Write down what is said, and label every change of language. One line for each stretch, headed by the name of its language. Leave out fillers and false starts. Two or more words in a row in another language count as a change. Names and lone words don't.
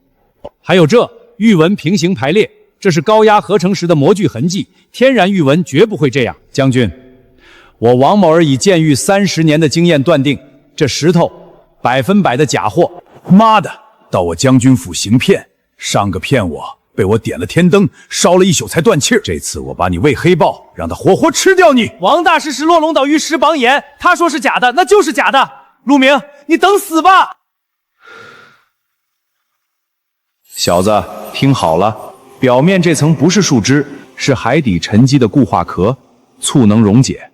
Chinese: 還有這玉紋平行排列，這是高壓合成時的模具痕跡，天然玉紋絕不會這樣。將軍，我王某兒以建玉30年的經驗斷定，這石頭100%的假貨。媽的，到我将軍府行騙，上个騙我，被我點了天燈，燒了一宿才斷氣兒。這次我把你餵黑豹，讓他活活吃掉你。王大師是落龍島玉石榜眼，他說是假的，那就是假的。陸明，你等死吧！小子，聽好了，表面這層不是樹脂，是海底沉積的固化殼，醋能溶解。